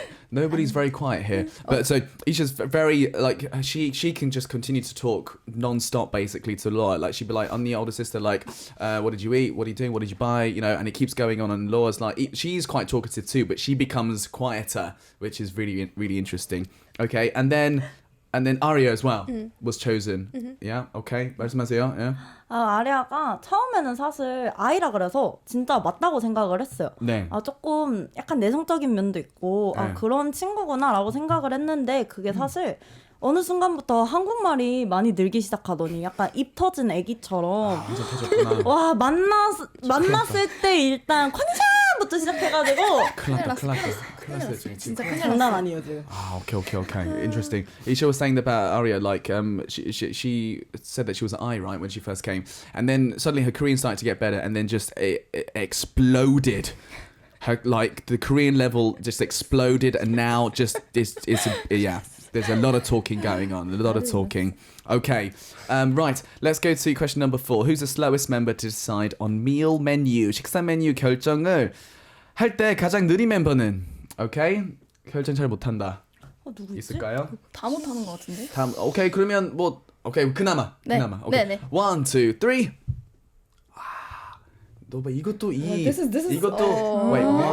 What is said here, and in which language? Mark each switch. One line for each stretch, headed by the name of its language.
English: Nobody's very quiet here. But so Isha's very like she can just continue to talk non-stop basically to Laura. Like she'd be like, I'm the older sister, like what did you eat? What are you doing? What did you buy? You know, and it keeps going on, and Laura's like she's quite talkative too, but she becomes quieter, which is really interesting. Okay, and then Aria as well was chosen. Yeah, okay.
Korean: 말씀하세요.
English: Yeah.
Korean: 아리아가 처음에는 사실 아이라 그래서 진짜 맞다고 생각을 했어요. 네. 조금 약간 내성적인 면도 있고 네. 그런 친구구나라고 생각을 했는데 그게 사실 어느 순간부터 한국말이 많이 늘기 시작하더니 약간 입 터진 애기처럼 완전 터졌구나. 와 만났을 때 일단 컨디션부터 시작해가지고 큰일 났어 지금. 진짜 큰일 장난 났어. 아니에요 지금.
English: Okay. Interesting. Isha was saying about Aria, like she said that she was an I, right, when she first came, and then suddenly her Korean started to get better, and then just it exploded. Her like the Korean level just exploded, and now just it's yeah. There's a lot of talking going on. A lot of talking. Okay. Right. Let's go to question number 4. Who's the slowest member to decide on meal menu?
Korean: 식사 메뉴 결정을 할 때 가장 느린 멤버는? Okay. 결정 잘 못한다. 누구 있지? 있을까요? 다 못하는 것 같은데. 다음. 오케이. 그러면 뭐 오케이. 그나마. 네. 오케이. 네. 1, 2, 3. 너 봐. 이것도 이것도 wait.